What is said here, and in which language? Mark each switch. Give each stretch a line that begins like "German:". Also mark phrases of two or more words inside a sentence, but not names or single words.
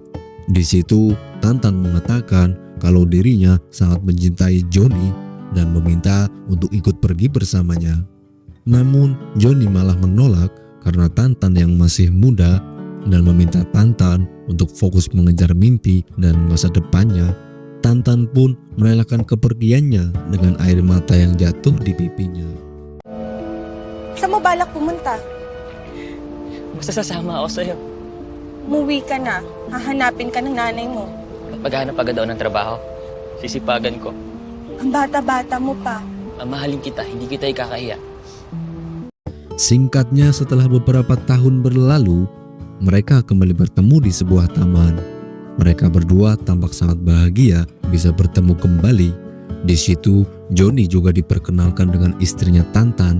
Indonesian: Di situ Tantan mengatakan kalau dirinya sangat mencintai Joni dan meminta untuk ikut pergi bersamanya. Namun Joni malah menolak karena Tantan yang masih muda dan meminta Tantan untuk fokus mengejar mimpi dan masa depannya. Tantan pun merelakan kepergiannya dengan air mata yang jatuh di pipinya.
Filipino: Saan mo balak pumunta? Basta sasama ako sa'yo. Umuwi ka na. Hahanapin ka ng nanay mo. Paghanap agad daw ng trabaho. Sisipagan ko. Ang bata-bata mo pa. Mamahalin kita, hindi kita ikakahiya.
Indonesian: Singkatnya, setelah beberapa tahun berlalu, mereka kembali bertemu di sebuah taman. Mereka berdua tampak sangat bahagia bisa bertemu kembali. Di situ, Joni juga diperkenalkan dengan istrinya Tantan.